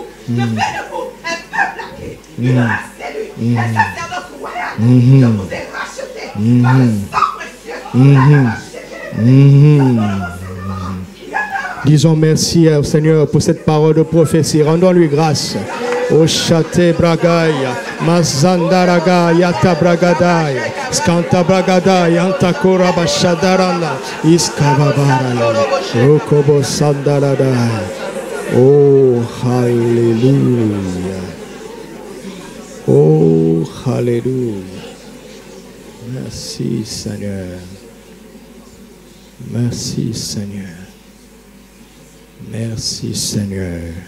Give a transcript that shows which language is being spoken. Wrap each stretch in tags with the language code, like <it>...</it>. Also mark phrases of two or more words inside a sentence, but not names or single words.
<fr>Je fais de vous un peuple acquis, une race élue, un sacerdoce royal. Je vous ai racheté par le sang précieux. Disons merci au Seigneur pour cette parole de prophétie. Rendons-lui grâce. Oshate Bragaya, Mazandaraga, Yata Bragadaya, Skanta Bragadaya, Antakora Bashadarana, Iskavabaraya, Rokobo Sandaradaya. Oh, Hallelujah. Oh, Alléluia. Merci Seigneur. Merci Seigneur. Merci Seigneur.</fr>